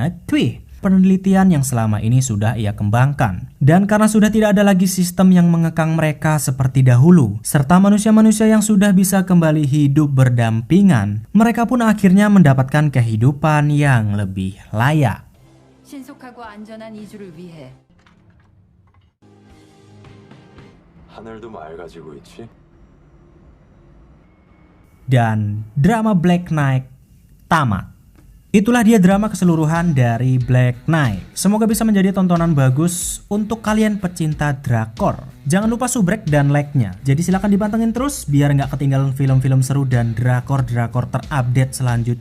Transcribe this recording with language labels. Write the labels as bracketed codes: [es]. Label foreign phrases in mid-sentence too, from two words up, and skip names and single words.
[id] Penelitian yang selama ini sudah ia kembangkan. Dan karena sudah tidak ada lagi sistem yang mengekang mereka seperti dahulu, serta manusia-manusia yang sudah bisa kembali hidup berdampingan, mereka pun akhirnya mendapatkan kehidupan yang lebih layak. [ko] 신속하고 안전한 이주를 위해 하늘도 맑아지고 있지? [id] Dan drama Black Knight tamat. Itulah dia drama keseluruhan dari Black Knight. Semoga bisa menjadi tontonan bagus untuk kalian pecinta drakor. Jangan lupa subrek dan like-nya. Jadi silahkan dipantengin terus biar nggak ketinggalan film-film seru dan drakor-drakor terupdate selanjutnya.